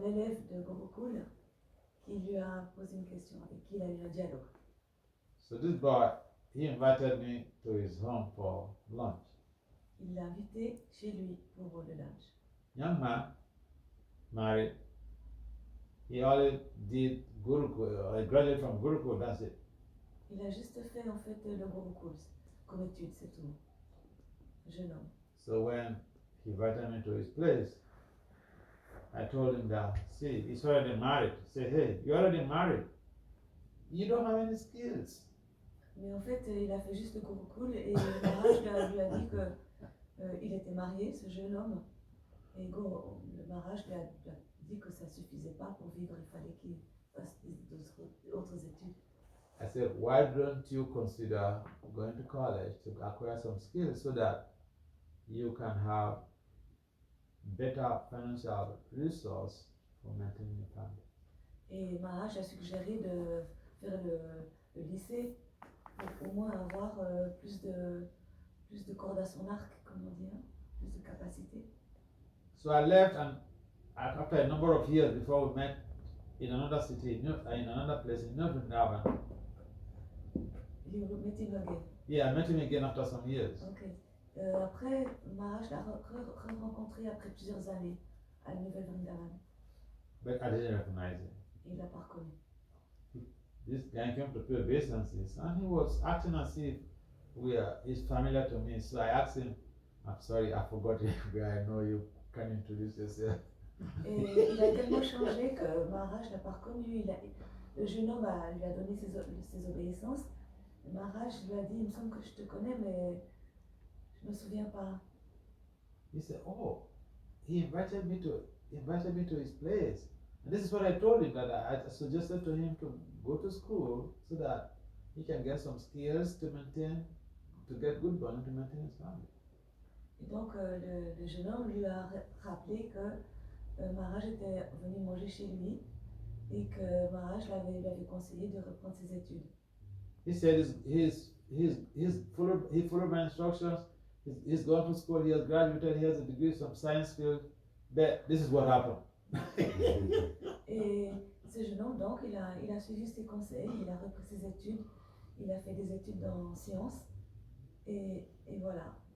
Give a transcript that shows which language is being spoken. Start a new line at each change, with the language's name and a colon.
French: d'un élève de Gurukul qui lui a posé une question, avec qui il a eu un dialogue.
English: So this boy, he invited me to his home for lunch.
French: Il l'a invité chez lui pour le lunch.
English: Young man, married. He only did Gurukul. I graduated from Gurukul. That's it.
French: Il a juste fait en fait le Gurukul comme étude, c'est tout. Jeune homme.
English: So when he invited me to his place, I told him that, see, he's already married. He said, hey, you're already married. You don't have any skills.
French: Mais en fait, il a fait juste le Gurukul et Maharaj lui a dit que il était marié, ce jeune homme. Et le Maharaj lui a dit que ça suffisait pas pour vivre, il fallait qu'il fasse d'autres études.
English: I said, why don't you consider going to college to acquire some skills so that you can have better financial resource for maintaining your family?
French: Et Maharaj a suggéré de faire le lycée pour au moins avoir plus de cordes à son arc, comme on dit, hein, plus de capacité.
English: So I left, and after a number of years before we met in another city, in another place in Vrindavan.
French: Il
English: met him again. Yeah, I met him again after some years. Ok.
French: Après, Maharaj l'a rencontré après plusieurs années à Nouvelle Vrindavan.
English: But I didn't recognize him.
French: Il l'a pas reconnu.
English: This guy came to pay obeisances, and he was acting as if he's familiar to me. So I asked him, I'm sorry, I forgot where I know you. Can you introduce yourself?
French: Et il a tellement changé que Maharaj l'a pas reconnu. Le jeune homme lui a donné ses obéissances. Et Maharaj lui a dit, il me semble que je te connais, mais je me souviens pas.
English: He said, oh, he invited me to his place. And this is what I told him, that I suggested to him to go to school so that he can get some skills to get good money to maintain his family.
French: Et donc le jeune homme lui a rappelé que Maharaj était venu manger chez lui et que Maharaj lui avait conseillé de reprendre ses études.
English: He said he followed my instructions. He's gone to school. He has graduated. He has a degree in some science field. But this is what happened.
French: Et ce jeune homme, donc, il a suivi ses conseils, il a repris ses études, il a fait des études en sciences, et voilà.